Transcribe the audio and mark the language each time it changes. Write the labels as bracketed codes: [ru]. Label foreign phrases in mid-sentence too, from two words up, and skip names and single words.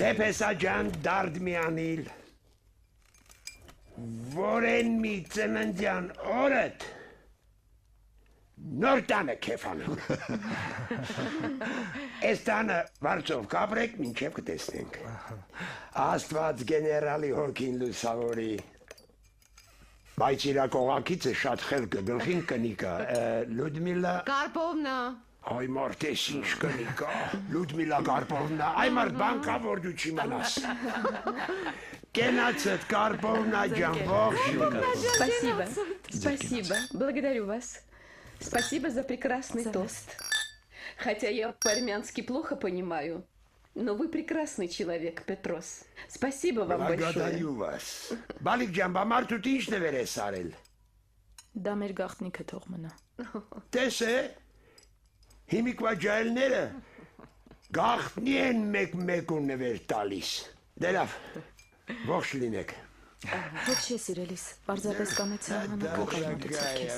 [hy] Դե պեսա ջան դարդ մի անիլ։ Որեն մի ծննդյան օրդ նոր տանը քեֆանում։ Այս տանը վարձով կապրեք, մինչև կտեսնենք։ Աստված գեներալի հոգին լուսավորի։ Բայց իրա կողակիցը շատ խելքը գլխին կնիկա, Լյուդմիլա։ Կարպովնա։ Այ մարդես ինչ կնիկա, Լյուդմիլա Կարպովնա, այ մարդ բան կա, որ դու չիմանաս։ Կենացդ Կարպովնա ջան, ողջույն։ [ru] Спасибо. Спасибо. Благодарю вас. Спасибо за прекрасный тост. Хотя я по-армянски плохо понимаю, но вы прекрасный человек, Петрос. Спасибо вам большое. Благодарю вас։ [hy] Բալիկ ջան, բա մարդուտ ինչ նվեր ես արել։ Դա մեր գաղտնիքը թող մնա։ Տես է, հիմիկվա ջայլները գաղտնի են մեկ-մեկուն նվեր տալիս։ Դե լավ, ողջ լինեք։ Ոչ ես իրելիս, պարզապես կամեցի հանակող մոտեցել քեզ։